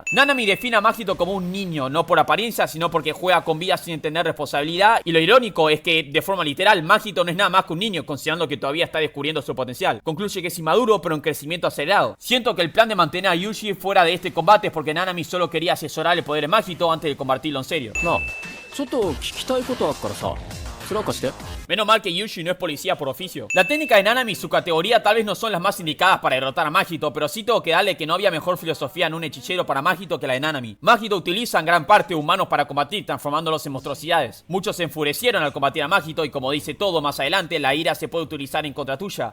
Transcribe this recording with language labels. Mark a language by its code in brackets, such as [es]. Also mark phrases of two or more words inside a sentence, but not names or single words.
[es] Nanami define a Majito como un niño, no por apariencia, sino porque juega con vida sin entender responsabilidad, y lo irónico es que, de forma literal, Majito no es nada más que un niño, considerando que todavía está descubriendo su potencial. Concluye que es inmaduro, pero en crecimiento acelerado. Siento que el plan de mantener a Yuji fuera de este combate es porque Nanami solo quería asesorar el poder de Majito antes de convertirlo en serio. [ja] なあちょっと聞きたいことあっからさそれなんかして。 [es] Menos mal que Yuji no es policía por oficio. La técnica de Nanami y su categoría tal vez no son las más indicadas para derrotar a Majito, pero sí tengo que darle que no había mejor filosofía en un hechicero para Majito que la de Nanami. Majito utiliza en gran parte humanos para combatir, transformándolos en monstruosidades. Muchos se enfurecieron al combatir a Majito y, como dice todo más adelante, la ira se puede utilizar en contra tuya.